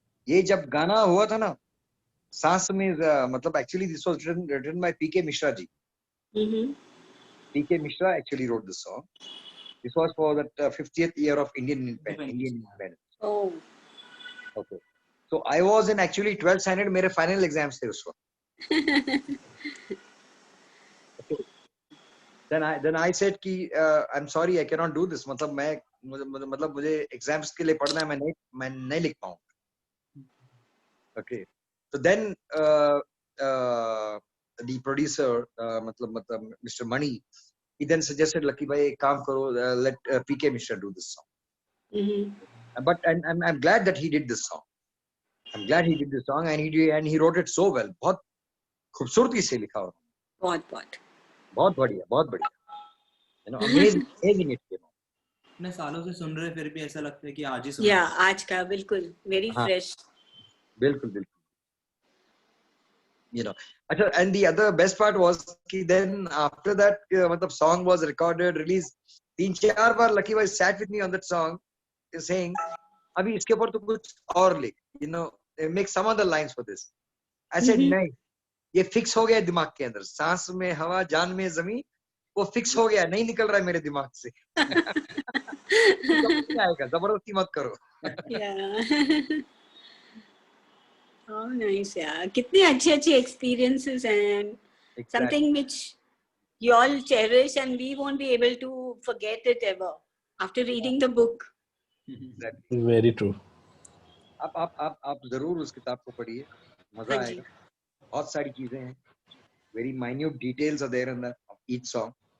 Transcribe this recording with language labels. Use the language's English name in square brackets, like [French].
[Hindi] ये जब गाना हुआ था ना, सांस में मतलब [English] actually this was written by P.K. [Hindi] Mishra ji. Mm-hmm. [English] P.K. Mishra actually wrote this song. This was for the 50th year of Indian independence. Oh. Okay. So I was in actually 12th standard. [Hindi] मेरे final exams थे उस वक्त. [English] Okay. Then I said कि I'm sorry I cannot do this. [Hindi] मतलब मुझे exams के लिए पढ़ना है मैं नहीं लिख पाऊँ. [English] Okay. So then the producer मतलब Mr. Mani he then suggested Lucky bhai [Hindi] एक काम करो [English] let P.K. Mishra do this song. Mm-hmm. But I'm glad that he did this song. I'm glad he did this song and he wrote it so well. [Hindi] बहुत खूबसूरती से लिखा हुआ. बहुत बढ़िया. [English] You know, amazing it. You know. [Hindi] इतने सालों से सुन रहे फिर भी ऐसा लगता है कि आज ही सुन Yeah, आज का बिल्कुल [English] very [Hindi] हाँ. [English] fresh. [Hindi] बिल्कुल. [English] You know. अच्छा, and the other best part was कि then after that मतलब song was recorded, released. [Hindi] 3-4 bar Lucky bhai [English] sat with me on that song, saying, [Hindi] अभी इसके ऊपर तो कुछ और लिख. [English] You know, make some other lines for this. I said Mm-hmm. [Hindi] नहीं, ये फिक्स हो गया दिमाग के अंदर. सांस में हवा, जान में जमी, वो फिक्स हो गया, नहीं निकल रहा है मेरे दिमाग से. आएगा, जबरदस्ती मत करो. [English] Yeah. Oh, nice, yeah. [Hindi] कितने अच्छे [English] experiences and something which you all cherish and we won't be able to forget it ever after reading the book. Exactly. Very true. [Hindi] आप जरूर उस किताब को पढ़िए, मजा हाँ जी. आएगा. बहुत सारी चीजें हैं. [English] Very minute details are there in the each song.